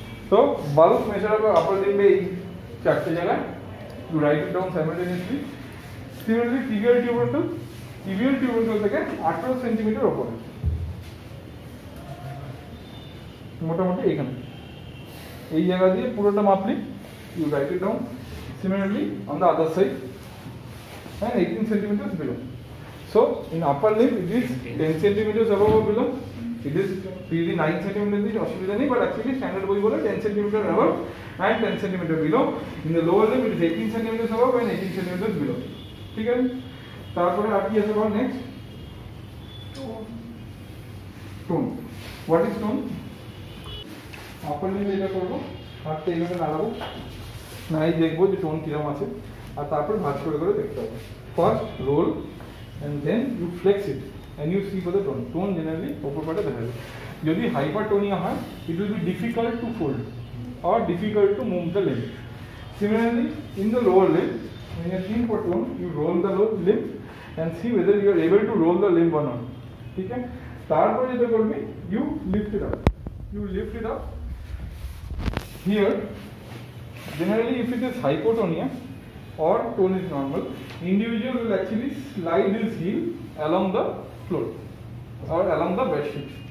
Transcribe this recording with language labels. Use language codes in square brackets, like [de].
[en] তো bulk measurable upper লিম্বে [bn] এই চারটে জায়গায়, [en] To write it down simultaneously. [bn] Similarly tibial টিউবারকুল থেকে 18 সেন্টিমিটার ওপরে, মোটামুটি এখানে এই জায়গা দিয়ে পুরোটা মাপলি, [en] You write it down. Similarly on the other side and 18 centimeters below. So in upper limb it is 10 centimeters above or below. It is really 9 centimeters is [bn] অসুবিধা নেই, [en] but actually standard [bn] বই বলে [en] 10 centimeter above and 10 centimeter below. In the lower limb it is 18 centimeters above and 18 centimeters below. [bn] ঠিক আছে? তারপরে আর কি আছে বল next? [en] Tone. What is tone? [bn] upper limb এটা করব, হাতটা এইভাবে নাড়াবো, নাই দেখবো যে টোন কিরকম আছে, আর তারপর ভাঁজ করে করে দেখতে হবে। [en] First roll and then you flex it and you see for the tone. [bn] Tone generally ওপর পাটে দেখা যায়। যদি হাইপারটোনিয়া হয়, [en] It will be difficult to fold or difficult to move the limb. Similarly, in the lower limb, when you are seeing for tone, you roll the limb and see whether you are able to roll the limb or not. [bn] ठीक है? तारपर जेटा करबी, [en] you lift it up. You lift it up. Here, generally, if it is hypotonia or tone is normal, individual will actually slide his heel along the floor or along the bed sheet.